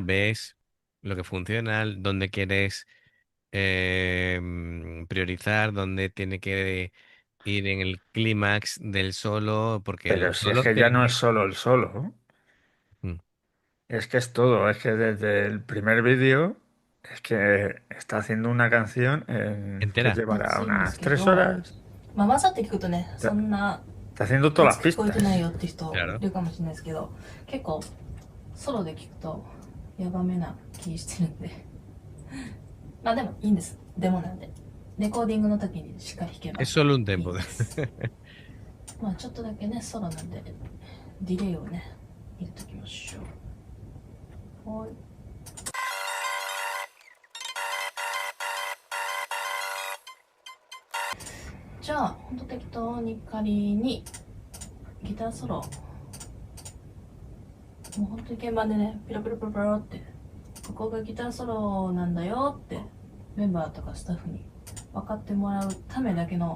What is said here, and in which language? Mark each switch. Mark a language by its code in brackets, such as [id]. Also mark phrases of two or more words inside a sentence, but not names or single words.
[es] Ves lo que funciona, dónde quieres priorizar, dónde tiene que ir en el clímax del solo, porque Pero los si es solos que ya tienen no que... es solo el solo, ¿no? Mm, Es que es todo. Es que desde el primer vídeo es que está haciendo una canción que entera. llevará [ja] 暑いんです [es] unas [ja] け [es] tres [ja] ど、 [es] horas. [ja] まあ、わざって聞くとね、そ [es] Está, [ja] んな [es] está haciendo [ja] 熱 [es] todas [ja] く [es] las [ja] 聞こえてないよ [es] pistas. [ja] って人い [es] Claro. [ja] るかもしれないですけど、結構ソロで聞くとヤバめな気してるんでまあでもいいんです。デモなんで。レコーディングの時にしっかり弾けば [es] Es solo un [ja] いい [es] tempo. [ja] です。まあちょっとだけね、ソロなんで、ディレイをね、入れときましょう。はい。じゃあ、ほんと適当に仮にギターソロ、もうほんとに鍵盤でね、ピロピロピロピロって、ここがギターソロなんだよってメンバーとかスタッフに分かってもらうためだけの